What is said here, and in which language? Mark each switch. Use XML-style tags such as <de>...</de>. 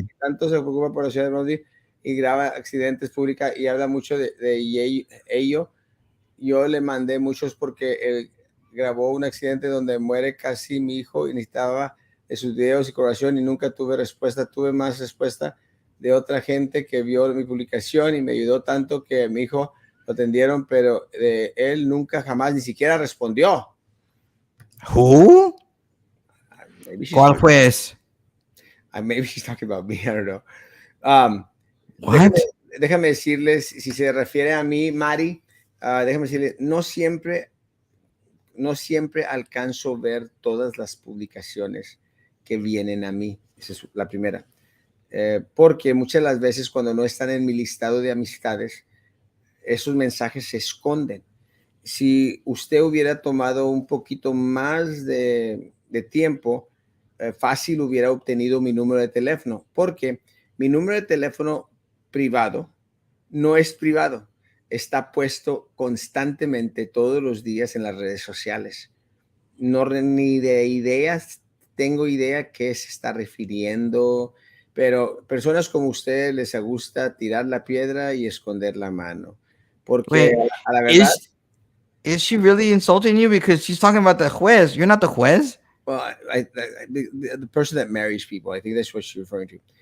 <es>si tanto se preocupa por la ciudad de Brownsville y graba accidentes públicos y habla mucho de ello, yo le mandé muchos porque él grabó un accidente donde muere casi mi hijo y necesitaba de sus videos y colaboración y nunca tuve respuesta. Tuve más respuesta de otra gente que vio mi publicación y me ayudó tanto que mi hijo lo atendieron, pero de él nunca jamás ni siquiera respondió.</es> <en>Who? Maybe she's</en> <es>¿Cuál</es> <en>talking,</en> <es>fue ese?</es> <en>maybe she's talking about me. I don't know.</en> <es>Um, déjame,</es> <en>What?</en> <es>déjame decirles, si se refiere a mí, Mari, déjame decirles, no siempre alcanzo a ver todas las publicaciones que vienen a mí. Esa es la primera. Porque muchas de las veces cuando no están en mi listado de amistades, esos mensajes se esconden. Si usted hubiera tomado un poquito más de tiempo, fácil hubiera obtenido mi número de teléfono, porque mi número de teléfono privado no es privado, está puesto constantemente todos los días en las redes sociales. No ni de ideas, tengo idea qué se está refiriendo, pero personas como usted les gusta tirar la piedra y esconder la mano, porque</es> <en>Wait,</en> <es>a la verdad,</es> <en>is she really insulting you because she's talking about the juez? You're not the juez. well, the person that marries people, I think that's what she's referring to.</en>